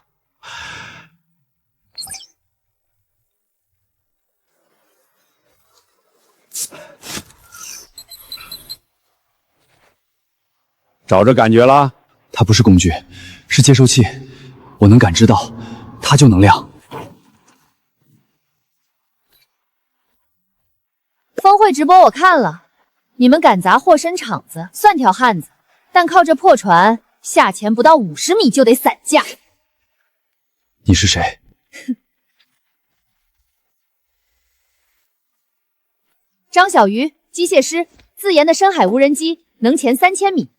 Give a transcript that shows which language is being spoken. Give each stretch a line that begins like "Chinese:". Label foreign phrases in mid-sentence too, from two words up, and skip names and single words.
Chinese: 找着感覺了？它不是工具，是接收器，我能感知到，它就能亮。峰會直播我看了，你們敢砸霍申場子，算條漢子，但靠這破船，下潛不到50米就得散架。你是誰？張小魚，機械師，自研的深海無人機，能潛3000米。